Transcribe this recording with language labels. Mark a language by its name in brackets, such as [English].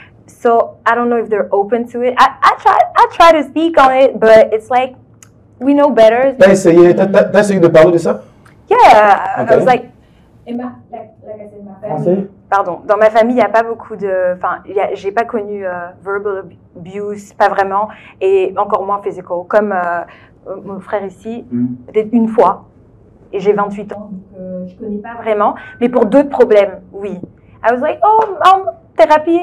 [English] So I don't know if they're open to it. I try to speak on it, but it's like we know better. [French] T'as essayé de parler de ça? [English] Yeah, okay. I was like I said, [French] ma famille. Pardon, dans ma famille, il n'y a pas beaucoup de... Enfin, j'ai pas connu [English] verbal abuse, [French] pas vraiment, et encore moins physical. Comme mon frère ici, peut-être une fois, et j'ai 28 ans, donc je connais pas vraiment. Mais pour d'autres problèmes, oui. [English] I was like, oh, [French] thérapie.